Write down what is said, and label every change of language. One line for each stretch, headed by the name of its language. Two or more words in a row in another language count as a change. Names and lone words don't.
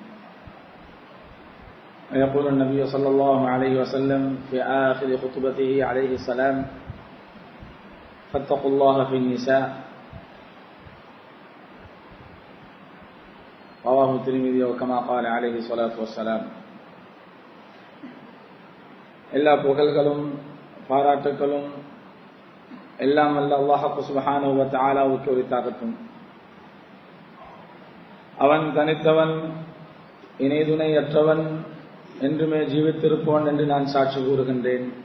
Arabic: ويقول النبي صلى الله عليه وسلم في آخر خطبته عليه السلام: فاتقوا الله في النساء. رواه الترمذي وكما قال عليه الصلاة والسلام.
Tamil: எல்லா புகழ்களும் பாராட்டுகளும் எல்லாம் அல்ல அல்லாஹ்
Arabic: سبحانه وتعالىவுக்கு
Tamil: உரித்தாகட்டும். அவன் தனித்தவன், இணை துணையற்றவன், என்றுமே ஜீவித்திருப்பவன் என்று நான் சாட்சி கூறுகின்றேன்.